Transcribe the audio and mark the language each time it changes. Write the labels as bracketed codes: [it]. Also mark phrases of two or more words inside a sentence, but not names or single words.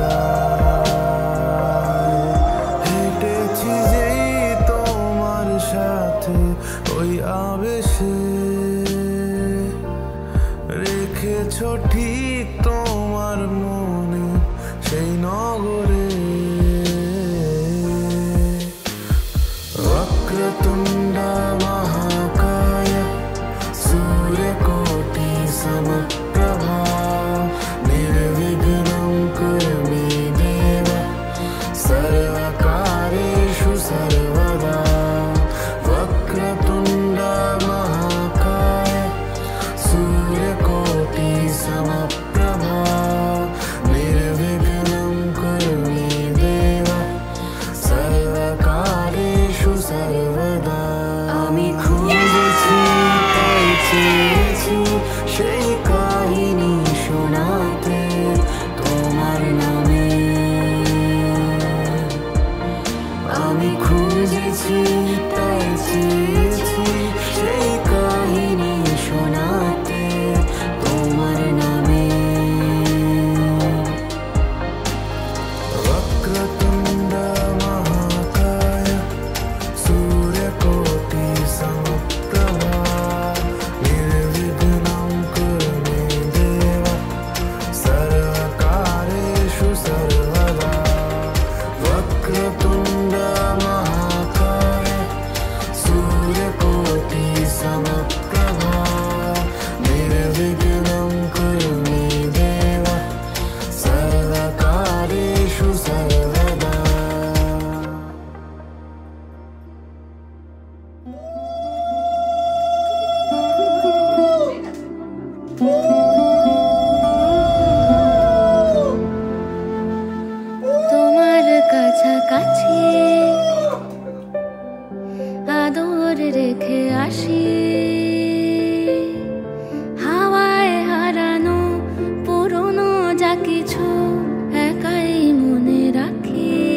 [bn] যায় হেঁটেছি যেই তোমার সাথে ওই আবেশে রেখেছো ঠিক তোমার মনে সেই নগরে [sa] वक्रतुण्ड महाकाय सूर्यकोटि समप्रभा निर्विघ्नं कुरु मे देव सर्वकार्येषु सर्वदा वक्रतुण्ड महाकाय सूर्यकोटि समप्रभा निर्विघ्नं कुरु मे देव सर्वकार्येषु सर्वदा [bn] আমি খুঁজেছি তাই চেয়েছি সেই কাহিনী শোনাতে তোমার নামে আমি খুঁজেছি তাই চেয়েছি সেই কাহিনী শোনাতে তোমার নামে [sa] वक्रतुण्ड महाकाय सूर्यकोटि समप्रभा निर्विघ्नं कुरु मे देव सर्वकार्येषु सर्वदा वक्रतुण्ड महाकाय सूर्यकोटि समप्रभा निर्विघ्नं कुरु मे देव सर्वकार्येषु सर्वदा [bn] তোমার কাছাকাছি আদর রেখে আসি হাওয়ায় হারানো পুরনো যা কিছু একাই মনে রাখি